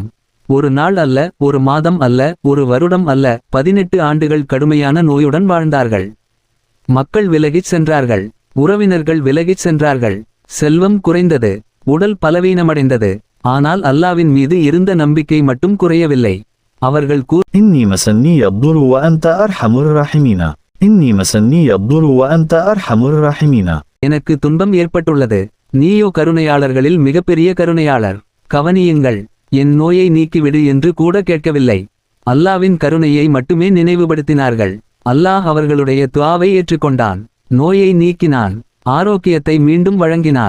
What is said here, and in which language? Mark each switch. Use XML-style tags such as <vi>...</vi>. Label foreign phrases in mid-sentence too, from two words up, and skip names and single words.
<ta>ஒரு நாள் அல்ல, ஒரு மாதம் அல்ல, ஒரு வருடம் அல்ல, 18 ஆண்டுகள் கடுமையான நோயுடன் வாழ்ந்தார்கள். மக்கள் விலகிச் சென்றார்கள், உறவினர்கள் விலகிச் சென்றார்கள், செல்வம் குறைந்தது, உடல் பலவீனமடைந்தது. ஆனால் அல்லாவின் மீது இருந்த நம்பிக்கை மட்டும் குறையவில்லை. அவர்கள்</ta> <ar>إني مسني الضر وأنت أرحم الراحمين. إني مسني الضر وأنت أرحم الراحمين.</ar> <ta>எனக்கு துன்பம் ஏற்பட்டுள்ளது, நீயோ கருணையாளர்களில் மிகப்பெரிய கருணையாளர். கவனியுங்கள், என் நோயை நீக்கிவிடு என்று கூட கேட்கவில்லை. அல்லாவின் கருணையை மட்டுமே நினைவுபடுத்தினார்கள். அல்லாஹ் அவர்களுடைய துஆவை ஏற்றுக்கொண்டான், நோயை நீக்கினான், ஆரோக்கியத்தை மீண்டும் வழங்கினான்.</ta>